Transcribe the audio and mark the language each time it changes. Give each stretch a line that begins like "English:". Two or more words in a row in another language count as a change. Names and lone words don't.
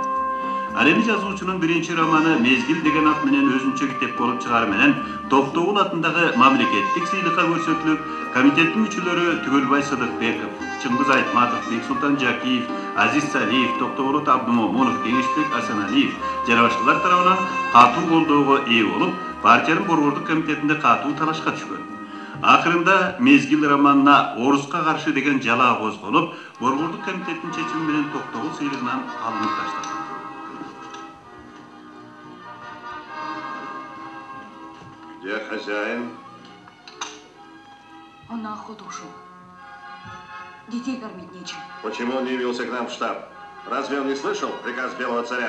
Kyrgyz: Ал эми жазуучунун биринчи романы Мезгил деген ат менен өзүнчө китеп болуп чыгары менен Токтогул атындагы мамлекеттик сыйлыкка көрсөтүлүп, комитеттин мүчөлөрү Түгөлбай Сыдыкбеков, Чыңгыз Айтматов, Бексултан Жакиев, Азиз Салиев, Токтогул Абдумомунов, Кеңешбек Асаналиев жана башкалар тарабынан катуу колдоого ээ болуп, партиянын борбордук комитетинде катуу талашка түшкөн. Акырында Мезгил романына Оруска каршы деген жалаа козголуп, борбордук комитеттин чечими менен Токтогул сыйлыгынан алынып ташталган.
Russian: Где хозяин? Он на охоту ушел. Детей кормить нечем. Почему он не явился к нам в штаб? Разве он не слышал приказ Белого царя?